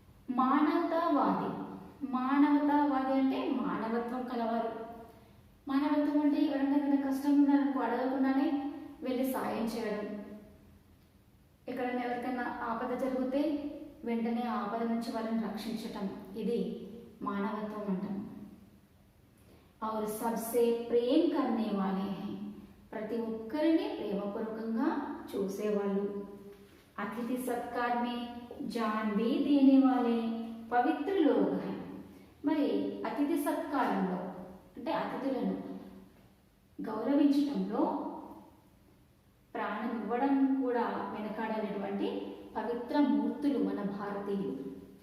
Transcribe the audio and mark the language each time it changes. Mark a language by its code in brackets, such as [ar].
[te] మానవతావాది. మానవతావాది అంటే మానవత్వం కలవారు. మానవత్వం అంటే ఎవరైనా ఏదైనా కష్టం ఉందనుకో అడగకుండానే వెళ్ళి సాయం చేయడం. ఎక్కడైనా ఎవరికైనా ఆపద జరిగితే వెంటనే ఆపద నుంచి వాళ్ళని రక్షించటం. ఇది మానవత్వం అంటాం. [hi] और सबसे प्रेम करने वाले हैं. [te] ప్రతి ఒక్కరిని ప్రేమపూర్వకంగా చూసేవాళ్ళు. [hi] అతిథి సత్కార్ మే జాన్ भी देने वाले పవిత్ర लोग हैं. [te] మరి అతిథి సత్కారంలో అంటే అతిథులను గౌరవించటంలో ప్రాణం ఇవ్వడం కూడా వెనకాడనటువంటి పవిత్ర మూర్తులు మన భారతీయులు.